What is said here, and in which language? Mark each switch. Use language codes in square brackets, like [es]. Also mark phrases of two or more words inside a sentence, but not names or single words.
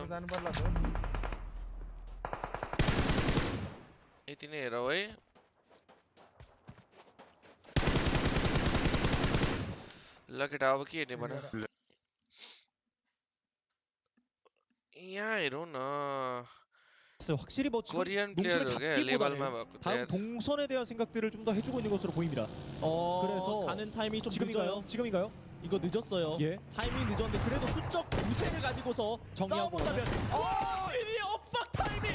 [ne] जानु पर्ला त यति नै हेरौ है ल केटा अब के हेर्ने भन यहाँ हेरौँ न [ko] 확실히 뭐 지금 코리안 농심을 플레이어도 레벨만 잡기보다는 다음 동선에 대한 생각들을 좀 더 해주고 있는 것으로 보입니다. 그래서 가는 타이밍이 좀 늦어요. 지금인가요? 이거 늦었어요. 예. 타이밍이 늦었는데 그래도 수적 우세를 가지고서 정리하고 싸워본다면 이미 엇박 타이밍!